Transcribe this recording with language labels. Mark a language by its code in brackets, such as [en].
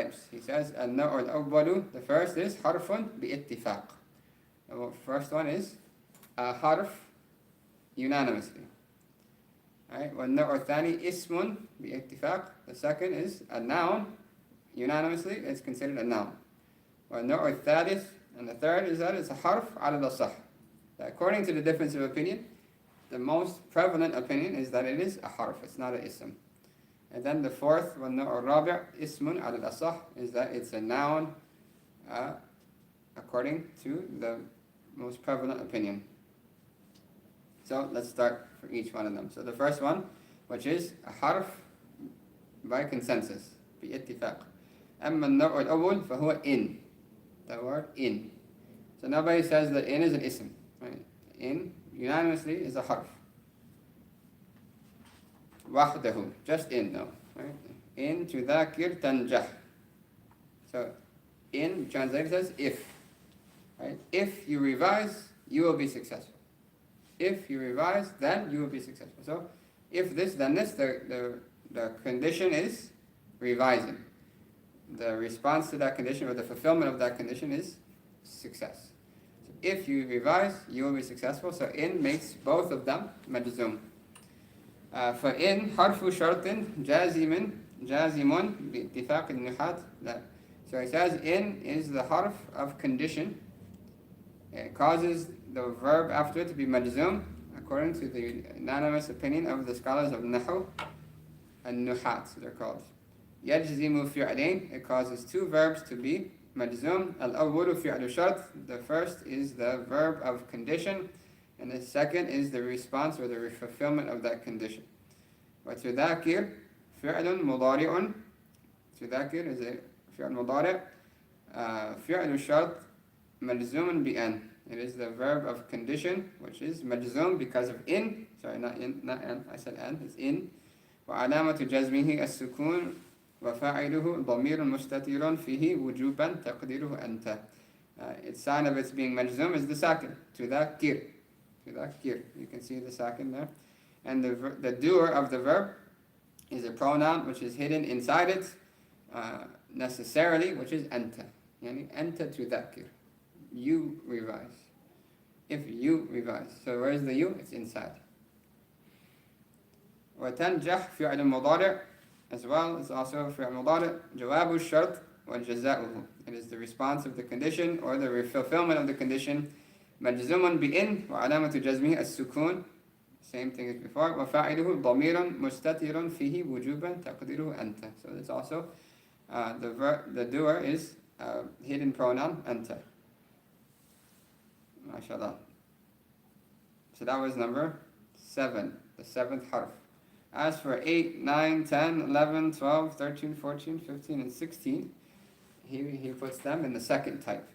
[en] He says, [ar] النوع الأول, [en] the first is [ar] حرف باتفاق. [en] The first one is a harf unanimously. Right? [ar] وَالنوع الثاني اسم باتفاق. [en] The second is a noun unanimously. It's considered a noun. [ar] وَالنوع الثالث, [en] and the third is that it's a harf [ar] على الأصح. [en] According to the difference of opinion, the most prevalent opinion is that it is a harf, it's not an ism. And then the fourth, [ar] وَالنَّوْعُ الرَّابِعُ اسْمٌ عَلَى الْأَصَحِ, [en] is that it's a noun according to the most prevalent opinion. So let's start for each one of them. So the first one, which is a harf by consensus, بِاتِّفَاق. [ar] أَمَّا النَّوْعُ الْأَوَّلُ فَهُوَ إِن. [en] The word in. So nobody says that in is an ism. Right? In unanimously is a harf. [ar] وحده, [en] just in though. Right? [ar] In تذاكر تنجح. [en] So in translated as if. Right? If you revise, you will be successful. If you revise, then you will be successful. So if this, then this, the condition is revising. The response to that condition or the fulfillment of that condition is success. So if you revise, you will be successful. So in makes both of them majzum. [ar] فإن حرف شرط جازم باتفاق النحاة. [en] So it says in is the harf of condition. It causes the verb after it to be majzum according to the unanimous opinion of the scholars of Nahu and Nuhat, they're called. [ar] يجزم فعلين, [en] it causes 2 verbs to be majzum. [ar] الأول فعل شرط, [en] the first is the verb of condition, and the second is the response or the fulfillment of that condition. [ar] وتذاكر فعل مضارع. تذاكر [en] is a [ar] فعل مضارع. فعل الشرط مجزوم بأن. [en] It is the verb of condition, which is majzum because of in. Sorry, not in, not an. I said an. It's in. [ar] وعلامة جزمه السكون وفاعله ضمير مستتر فيه وجوبا تقديره أنت. [en] Its sign of its being majzum is the sakin. [ar] تذاكر. تذاكر. [en] You can see the sakin there. And the doer of the verb is a pronoun which is hidden inside it necessarily, which is أنت. [ar] يعني أنت تذاكر. [en] You revise. If you revise. So where is the you? It's inside. [ar] وتنجح فعل مضارع [en] as well. It's also [ar] فعل مضارع. جواب الشرط وجزاؤه. [en] It is the response of the condition or the fulfillment of the condition. [ar] مجزوم بإن وعلامة جزمه السكون. [en] same thing as before. [ar] وفاعله ضمير مستتر فيه وجوبا تقديره أنت. [en] So it's also the doer is hidden pronoun أنت. MashaAllah. So that was number 7, the 7th harf. As for 8, 9, 10, 11, 12, 13, 14, 15, and 16, he puts them in the second type.